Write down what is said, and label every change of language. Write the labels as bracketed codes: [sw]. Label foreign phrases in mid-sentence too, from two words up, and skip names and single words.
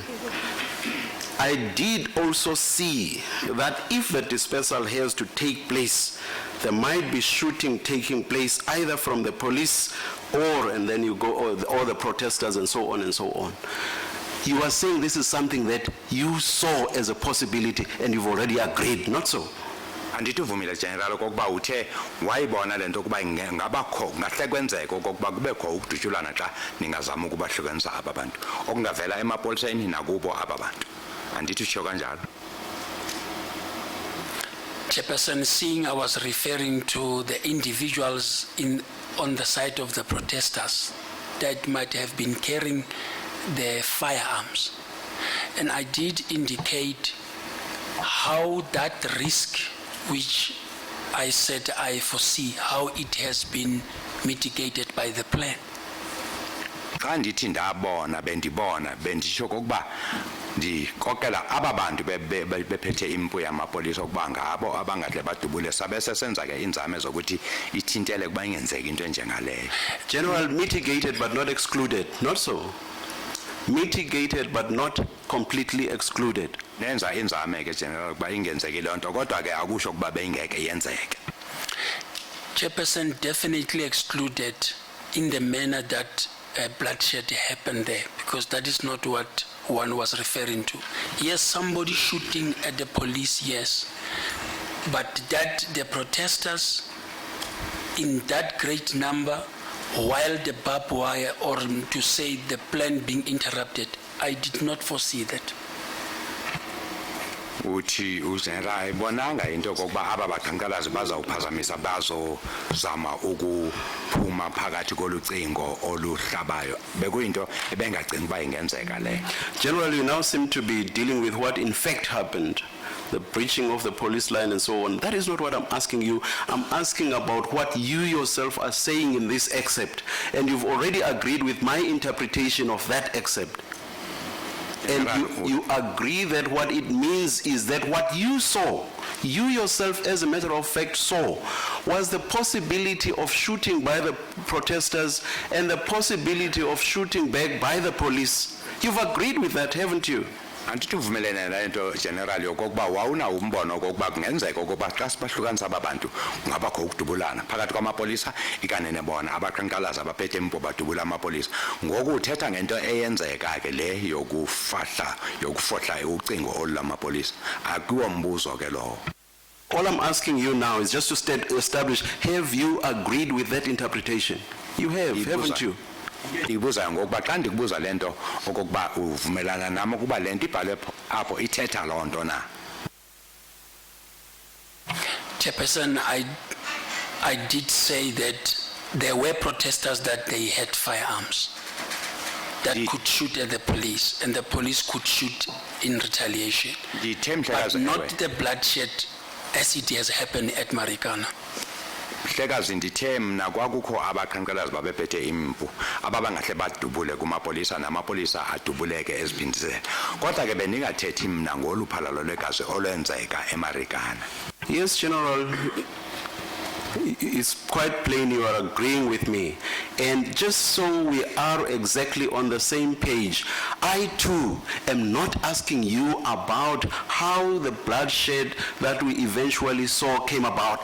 [en] I did also see that if the dispersal has to take place, there might be shooting taking place either from the police or, and then you go, or the protesters and so on and so on. You are saying this is something that you saw as a possibility and you've already agreed, not so? [xh] Andituvumile General okokuba uthe wayibona lento ukuba ngabakho ngahle kwenzeka okokuba kubekho ukudutshulana xa ningazama ukubahlukanisa aba bantu okungavela emapoliseni nakubo aba bantu. Andithi utsho kanjalo. [en] Chairperson, seeing I was referring to the individuals on the side of the protesters that might have been carrying the firearms, and I did indicate how that risk, which I said I foresee, how it has been mitigated by the plan. [xh] Xa ndithi ndabona bendibona bendisho kokuba ndikokela aba bantu bephethe impu yamapolisa ukuba ngabo abangahle badubule sabe sesenza ke inzame zokuthi ithintele kuba ingenzeki into enjengaleyo. [en] General, mitigated but not excluded, not so? Mitigated but not completely excluded. [xh] nenza inzame ke general kuba ingenzeki lonto kodwa ke akusho kuba beyingeke yenzeke. [en] Chairperson, definitely excluded in the manner that bloodshed happened there, because that is not what one was referring to. Yes, somebody shooting at the police, yes, but that the protesters in that great number, while the barbed wire, or to say the plan being interrupted, I did not foresee that. [xh] Uthi uzenra ibonanga into kokuba aba baqhankqalazi bazawuphazamisa bazozama ukuphuma phakathi kolucingo oluhlabayo bekuyinto ebengagcina uba ingenzeka le. [en] General, you now seem to be dealing with what in fact happened, the breaching of the police line and so on. That is not what I'm asking you. I'm asking about what you yourself are saying in this excerpt, and you've already agreed with my interpretation of that excerpt. And you agree that what it means is that what you saw, you yourself as a matter of fact saw, was the possibility of shooting by the protesters and the possibility of shooting back by the police. You've agreed with that, haven't you? [xh] Andithi uvumelene nento general yokokuba wawuna umbono okokuba kungenzeka ukuba xa sibahlukanisa ababantu kungabakho ukudubulana phakathi kwamapolisa ikanene bona abaqhankqalazi abaphethe impo badubula amapolisa. Ngoku uthetha ngento eyenzeka ke le yokufohla ucingo olulamapolisa. Akuwo mbuzo ke lowo. [en] All I'm asking you now is just to establish, have you agreed with that interpretation? You have, haven't you? [xh] Ibuza ngokuba xa ndikubuza lento okokuba uvumelana nami ukuba lento ibhale apho ithetha lonto na. [en] Chairperson, I did say that there were protesters that they had firearms that could shoot at the police, and the police could shoot in retaliation, but not the bloodshed as it has happened at Marikana. [xh] Hlekazi ndithe mna kwakukho abaqhankqalazi babephethe impu ababangahle badubule kumapolisa namapolisa adubuleke eziphindisela kodwa ke bendingathethi mna ngoluphalalo lwegazi olwenzeka eMarikana. [en] Yes, General, it's quite plain you are agreeing with me. And just so we are exactly on the same page, I too am not asking you about how the bloodshed that we eventually saw came about.